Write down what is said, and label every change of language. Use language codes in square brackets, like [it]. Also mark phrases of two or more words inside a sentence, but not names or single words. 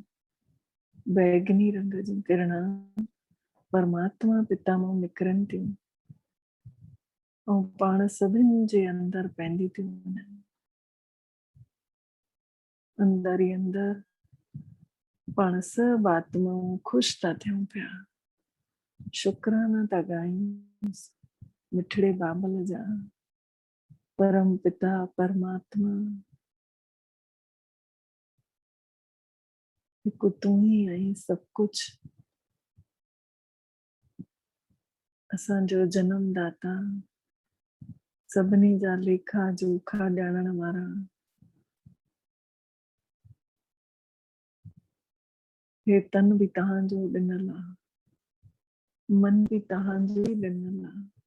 [sd] बैगनी रंग जूं किरणा परमात्मा पिता मां निकिरनि थियूं ऐं पाण सभिनि जे अंदर पइंदी थियूं वञनि। अंदर ही अंदर पाण सब आत्माऊं ख़ुशि था थियूं पिया। शुक्राना था ॻायूं मिठड़े बाबल जा। परम पिता परमात्मा हिकु तूं ही आहीं सब कुछ। असांजो जन्मदाता, सभिनी जा लेखा जोखा ॼाणण वारा, हे तन भी तव्हांजो ॾिनल आहे, मन भी तव्हांजो ही ॾिनल आहे।